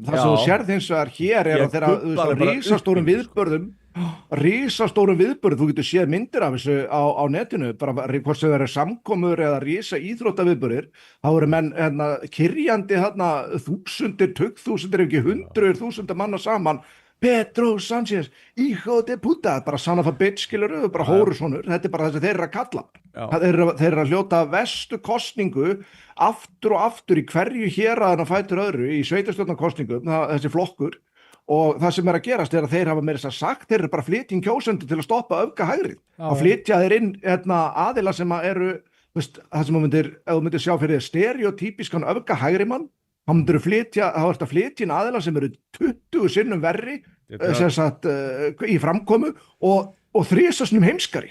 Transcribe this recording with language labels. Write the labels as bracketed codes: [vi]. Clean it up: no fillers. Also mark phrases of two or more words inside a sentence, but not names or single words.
[is] Það sem þú sérð hins vegar hér er að þeirra risastórum viðburðum, þú getur séð myndir af þessu á netinu, bara hvort sem það eru samkomur eða risa íþróttaviðburðir, þá eru menn kyrjandi þúsundir, tugþúsundir, ef ekki 100.000 manna saman. [en] Pedro Sanchez, [es] hijo de puta, [en] bara son of a bitch, [is] skilurðu, bara hórusonur, þetta er bara það sem þeir eru að kalla. Þeir eru að hljóta verstu kosningu aftur og aftur í hverju héraðan á fætur öðru í sveitarstjórnarkosningum, þessi flokkur, og það sem er að gerast er að þeir hafa meira sagt, þeir eru bara flytjum kjósendur til að stoppa öfgahægrið og flytja þeir inn aðila sem eru, veist, það sem ef þú myndir sjá fyrir stereotypískan öfgahægrimann, þá ertu að flytja inn aðila sem eru 20 sinnum verri í framkomu og 3 sinnum heimskari.